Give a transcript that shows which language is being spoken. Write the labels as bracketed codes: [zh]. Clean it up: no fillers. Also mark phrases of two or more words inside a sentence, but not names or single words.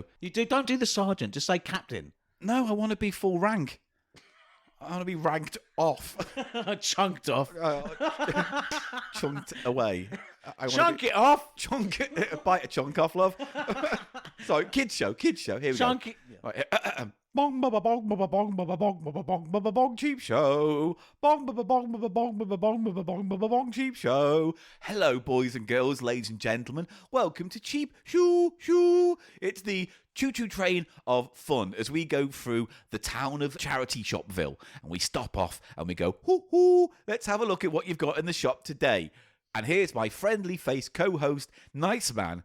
[en] Don't do the sergeant. Just say captain. no, I want to be full rank. I want to be ranked off, Chunked off. chunked away. I wanna Chunk be- it off. Chunk it, bite a chunk off, love. So, kids show. Here we Chunk go. it. Right, bong ba ba bong ba ba bong ba ba bong ba ba bong ba ba bong cheap show. Bong ba ba bong ba ba bong ba ba bong ba ba bong ba ba bong cheap show. Hello, boys and girls, ladies and gentlemen. Welcome to Cheap Shoo Shoo. It's the choo-choo train of fun as we go through the town of Charity Shopville, and we stop off and we go, hoo hoo. Let's have a look at what you've got in the shop today. And here's my friendly face co-host, nice man.